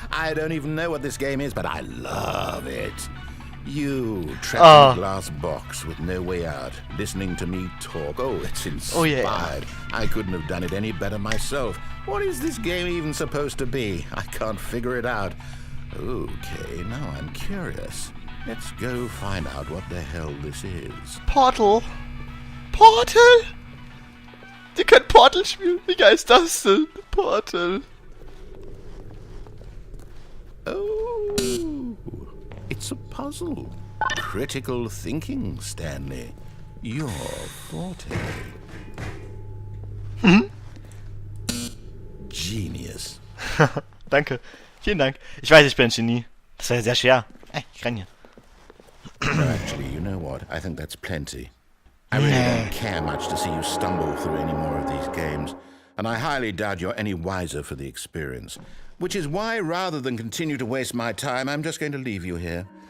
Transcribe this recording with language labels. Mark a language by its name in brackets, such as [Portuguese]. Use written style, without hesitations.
[English] I don't even know what this game is, but I love it. You, trapped in a glass box with no way out, listening to me talk. Oh, it's inspired. Oh, yeah. I couldn't have done it any better myself. What is this game even supposed to be? I can't figure it out. Okay, now I'm curious. Let's go find out what the hell this is. Portal? Portal? [German] Die können Portal spielen? Wie geil ist das denn? Portal. [English] Oh, it's a puzzle. Critical thinking, Stanley. Your forte. Genius. [German] Danke. Vielen Dank. Ich weiß, ich bin ein Genie. Das wäre sehr schwer. Ich renn hier. [English] No, actually, you know what? I think that's plenty. I really don't care much to see you stumble through any more of these games, and I highly doubt you're any wiser for the experience. Which is why, rather than continue to waste my time, I'm just going to leave you here.